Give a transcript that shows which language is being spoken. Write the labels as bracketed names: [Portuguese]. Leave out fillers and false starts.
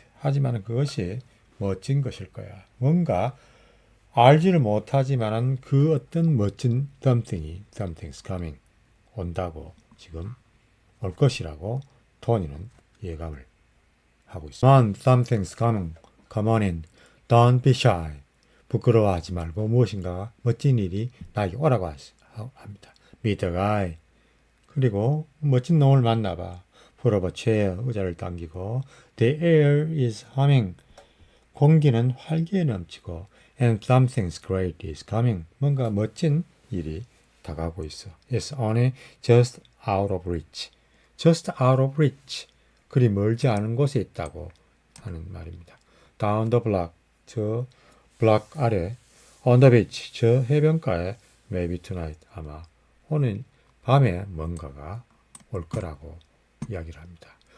[Korean] 하지만 그것이 멋진 것일 거야. 뭔가 알지를 못하지만은 그 어떤 멋진 [English] something's coming [Korean] 온다고 지금 올 것이라고 토니는 예감을 하고 있습니다. [English] On, something's coming. Come on in. Don't be shy. [Korean] 부끄러워하지 말고 무엇인가 멋진 일이 나에게 오라고 합니다. [English] Meet the guy. [Korean] 그리고 멋진 놈을 만나봐. [English] Pull up a chair. [Korean] 의자를 당기고 [English] The air is humming. [Korean] 공기는 활기에 넘치고 [English] And something's great is coming. [Korean] 뭔가 멋진 일이 다가오고 있어. [English] It's only just out of reach. Just out of reach. [Korean] 그리 멀지 않은 곳에 있다고 하는 말입니다. [English] Down the block. [Korean] 저 블락 아래. [English] On the beach. [Korean] 저 해변가에. [English] Maybe tonight. [Korean] 아마 오늘 밤에 뭔가가 올 거라고 이야기를 합니다.